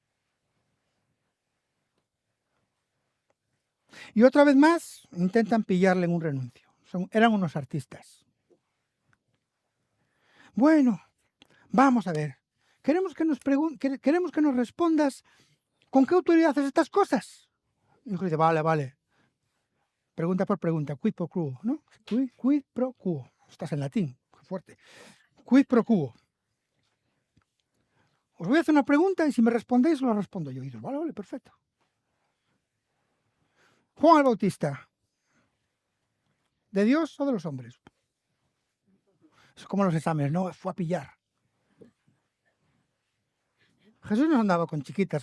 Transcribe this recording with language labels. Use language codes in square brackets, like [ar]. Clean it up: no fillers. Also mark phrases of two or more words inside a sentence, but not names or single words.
[es] Y otra vez más intentan pillarle en un renuncio. Eran unos artistas. Bueno, vamos a ver. Queremos que nos respondas con qué autoridad haces estas cosas. Y dice, vale. Pregunta por pregunta, [la] quid pro quo, ¿no? Quid pro quo. [es] Estás en latín, fuerte. [la] Quid pro quo. [es] Os voy a hacer una pregunta y si me respondéis, lo respondo yo. Y digo, vale, perfecto. Juan el Bautista, ¿de Dios o de los hombres? Es como los exámenes, ¿no? Fue a pillar. Jesús no andaba con chiquitas.